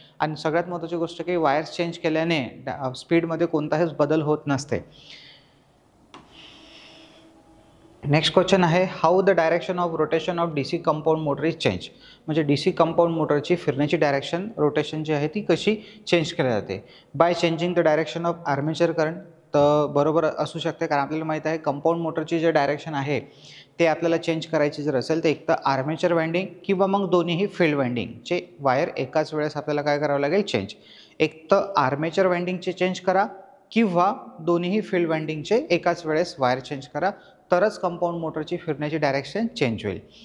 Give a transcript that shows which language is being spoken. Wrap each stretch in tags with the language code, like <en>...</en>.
<mr>आणि सगळ्यात महत्त्वाची गोष्ट की वायर्स चेंज केल्याने स्पीडमध्ये कोणताच बदल होत नसते।</mr> <en>Next question आहे, how the direction of rotation of DC compound motor is change.</en> <mr>म्हणजे DC कंपाऊंड मोटरची फिरण्याची डायरेक्शन, रोटेशन जी आहे ती कशी चेंज केली जाते?</mr> <en>By changing the direction of armature current.</en> <mr>तर बरोबर असू शकते, कारण आपल्याला माहीत आहे कंपाऊंड मोटरची जे डायरेक्शन आहे ते आपल्याला चेंज करायची जर असेल तर एक तर आर्मेचर वाइंडिंग किंवा मग दोन्हीही फील्ड वाइंडिंगचे वायर एकाच वेळेस आपल्याला काय करावं लागेल? चेंज। एक तर आर्मेचर वाइंडिंगचे चेंज करा किंवा दोन्हीही फील्ड वाइंडिंगचे एकाच वेळेस वायर चेंज करा, तरच कंपाऊंड मोटरची फिरण्याची डायरेक्शन चेंज होईल।</mr>